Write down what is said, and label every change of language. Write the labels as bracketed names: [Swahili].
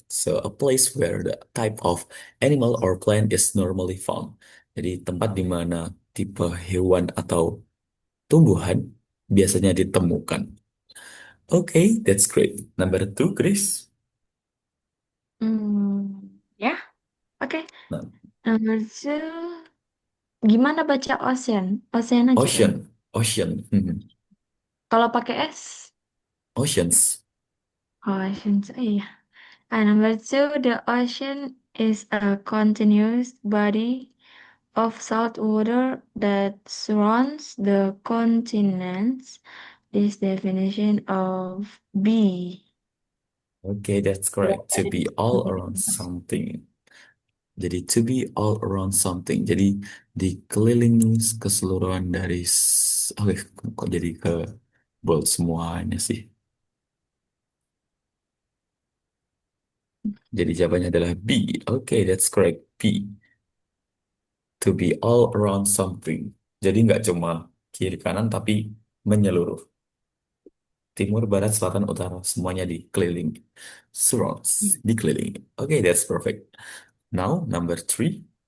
[English] So, a place where the type of animal or plant is normally found. [Indonesian] Jadi tempat di mana tipe hewan atau tumbuhan biasanya ditemukan. [English] Okay, that's great. Number two, Chris. [Indonesian] Ya, oke. Nah, Number two, gimana baca ocean? Ocean aja kan? [English] ocean, ocean, hmm, [Indonesian] Kalau pakai S, [English] oceans. ocean. Oh iya. Number two, the ocean is a continuous body of salt water that surrounds the continents. This definition of B. Okay, that's correct. To be all around something. Jadi to be all around something. [Indonesian] Jadi dikelilingi keseluruhan dari. Oke, kok jadi ke bold semuanya sih. Jadi jawabannya adalah B. [English] Okay, that's correct. B. To be all around something. [Indonesian] Jadi nggak cuma kiri kanan tapi menyeluruh. Timur, barat, selatan, utara, semuanya dikelilingi. Surrounds, dikelilingi. [English] Okay, that's perfect. Now, number three,